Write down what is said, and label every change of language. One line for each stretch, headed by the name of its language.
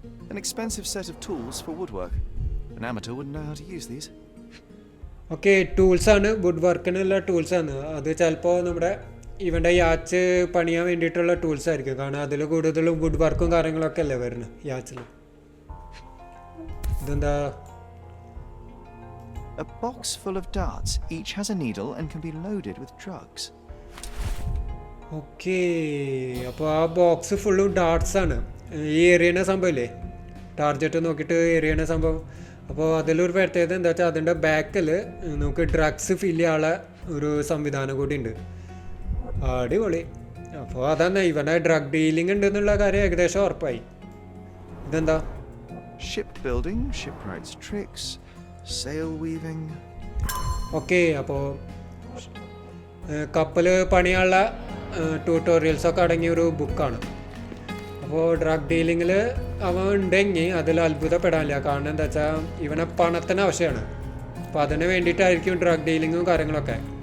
English: An expensive set of tools for woodwork. An amateur wouldn't know how to use these.
Malayalam: Okay ടൂൾസാണ്, would വർക്കിനുള്ള ടൂൾസാണ്. അത് ചിലപ്പോൾ നമ്മുടെ ഇവൻ്റെ yacht പണിയാൻ വേണ്ടിയിട്ടുള്ള ടൂൾസ് ആയിരിക്കും. കാരണം അതിൽ കൂടുതലും വുഡ് വർക്കും കാര്യങ്ങളൊക്കെ അല്ലേ വരുന്നത് യാച്ചിൽ. ഇതെന്താ?
English: A box full of darts. Each has a needle and can be loaded with drugs.
Malayalam: Okay അപ്പോൾ ആ ബോക്സ് ഫുള്ളും ഡാർട്സ് ആണ്. ഈ എറിയണ സംഭവം ഇല്ലേ, ടാർജറ്റ് നോക്കിയിട്ട് എറിയണ സംഭവം, അപ്പോൾ അതിലൊരു പ്രത്യേകത എന്താ വെച്ചാൽ അതിൻ്റെ ബാക്കിൽ നമുക്ക് ഡ്രഗ്സ് ഫില്ല് ചെയ്യാനുള്ള ഒരു സംവിധാനം കൂടി ഉണ്ട്. അടിപൊളി. അപ്പോൾ അതാണ് ഇവനെ ഡ്രഗ് ഡീലിംഗ് ഉണ്ട് എന്നുള്ള കാര്യം ഏകദേശം ഉറപ്പായി. ഇതെന്താ?
English: Shipbuilding, shipwrights tricks, sail weaving.
Malayalam: Okay, അപ്പോൾ കപ്പൽ പണിയുള്ള ട്യൂട്ടോറിയൽസൊക്കെ അടങ്ങിയൊരു ബുക്കാണ്. അപ്പോൾ ഡ്രഗ് ഡീലിങ്ങിൽ അവൻ ഉണ്ടെങ്കിൽ അതിൽ അത്ഭുതപ്പെടാനില്ല. കാരണം എന്താ വെച്ചാൽ ഇവനെ പണത്തിന് ആവശ്യമാണ്. അപ്പോൾ അതിന് വേണ്ടിയിട്ടായിരിക്കും ഡ്രഗ് ഡീലിങ്ങും കാര്യങ്ങളൊക്കെ.